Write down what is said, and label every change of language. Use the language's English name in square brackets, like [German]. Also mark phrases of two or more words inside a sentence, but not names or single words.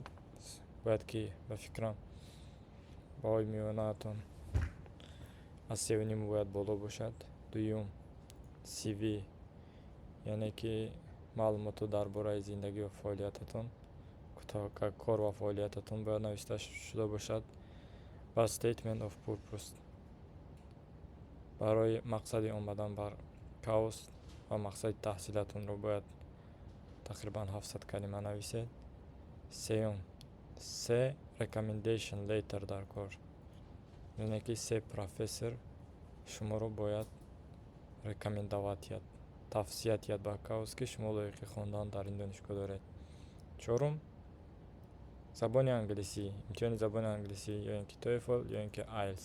[Tajik] бояд ки ба фикрам баҳои миёнаатон аз 3.5 бояд боло бошад. дуюм CV, яъне ки маълумотро дар бораи зиндагӣ ва фаъолиятатон, кор ва фаъолиятатон бояд нависта шуда бошад. [English] ва statement of purpose, [Tajik] барои мақсади омадан бар каус ва мақсади таҳсилатонро бояд тақрибан 700 калима нависед. сеюм [English] recommendation letter [Tajik] дар кор, яъне ки профессор шуморо бояд рекомендовать яд, тавсият яд ба каус ки шумо лоиқи хондан дар ин донишгоҳ доред. чорум забони англисӣ, имтиҳони забони англисӣ, ё ин ки TOEFL ё ин ки IELTS.